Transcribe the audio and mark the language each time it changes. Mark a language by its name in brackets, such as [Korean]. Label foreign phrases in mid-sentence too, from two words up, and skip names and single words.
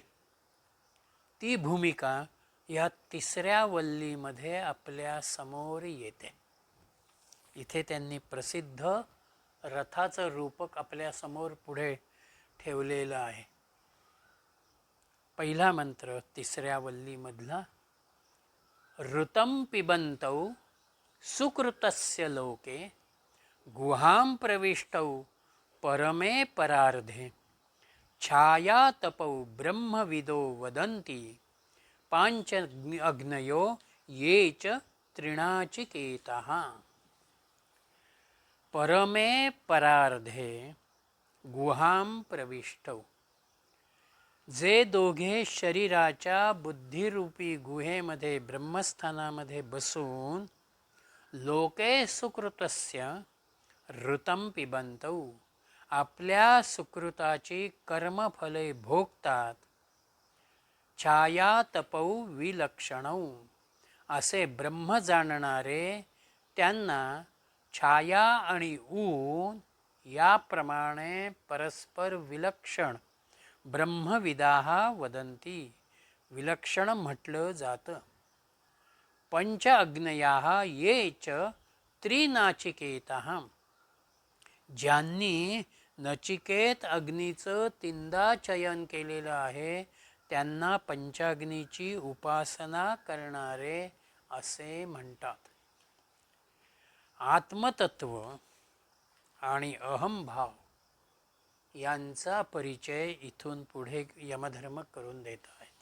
[Marathi] ती भूमिका या तिसऱ्या वल्लीमध्ये आपल्या समोर येते. इथे त्यांनी प्रसिद्ध रथाचं रूपक आपल्या समोर पुढे ठेवलेलं आहे. [Sanskrit] पहिला मंत्र तिसऱ्या वल्लीमधला, ऋतं पिबन्तौ सुकृतस्य लोके गुहां प्रविष्टौ परमे परार्धे छाया तपौ ब्रह्मविदो वदन्ति पांच अग्नयो ये च त्रिनाचिकेतः परमे परार्धे गुहां प्रविष्टौ. [Marathi] जे दोघे शरीराच्या बुद्धिरूपी गुहेमध्ये ब्रह्मस्थानामध्ये बसून [Sanskrit] लोके सुकृतस्य ऋतं पिबन्तौ, [Marathi] आपल्या सुकृताची कर्मफले भोगतात. [Sanskrit] छाया तपौ विलक्षणौ, [Marathi] असे ब्रह्म जाणणारे त्यांना छाया आणि ऊन याप्रमाणे परस्पर विलक्षण [Sanskrit] ब्रह्मविदाः वदन्ति, [Marathi] विलक्षण म्हटलं जातं. [Sanskrit] पंच अग्नयाः ये च त्रिनाचिकेतः, [Marathi] ज्यांनी नचिकेत अग्नीचं तीनदा चयन केलेलं आहे त्यांना पंचाग्नीची उपासना करणारे असे म्हणतात. आत्मतत्व आणि अहंभाव यांचा परिचय इथून पुढे यमधर्म करून देत आहेत.